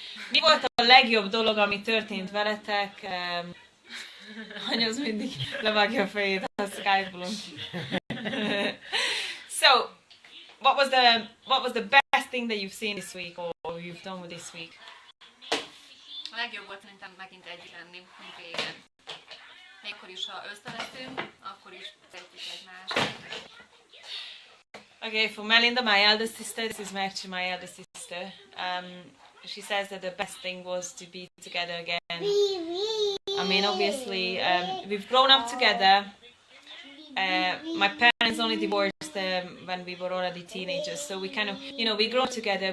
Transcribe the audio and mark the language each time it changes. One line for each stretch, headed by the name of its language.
Hungarian: Mi volt a legjobb dolog, ami történt veletek? Anya az mindig levágja a fejét a Skype-on.
English: So, what was the best thing that you've seen this week, or you've done with this week?
Hungarian: A legjobb volt szerintem megint együtt lenni, mint régen. Mikor is, ha összeveszünk, akkor is szeretjük egymást.
English: Okay, for Melinda, my eldest sister, this is actually my eldest sister. She says that the best thing was to be together again. I mean, obviously, we've grown up together. My parents only divorced when we were already teenagers, so we kind of, you know, we grew up together.